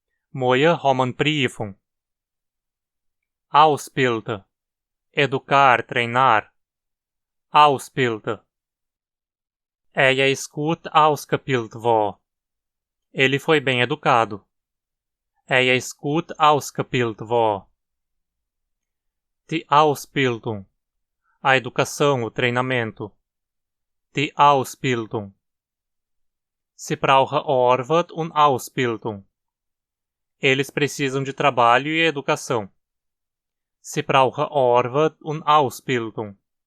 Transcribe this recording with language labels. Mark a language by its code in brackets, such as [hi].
[de] Morgen haben wir Prüfung. Ausbilden. [pt] Educar, treinar. [de] Ausbilden. ist gut ausgebildet worden. [pt] Ele foi bem educado. [de] Ist gut ausgebildet worden. Die Ausbildung. [pt] A educação, o treinamento. [de] Die Ausbildung. Sie brauchen Arbeit und Ausbildung. [pt] Eles precisam de trabalho e educação. [de] Sie brauchen Arbeit und Ausbildung.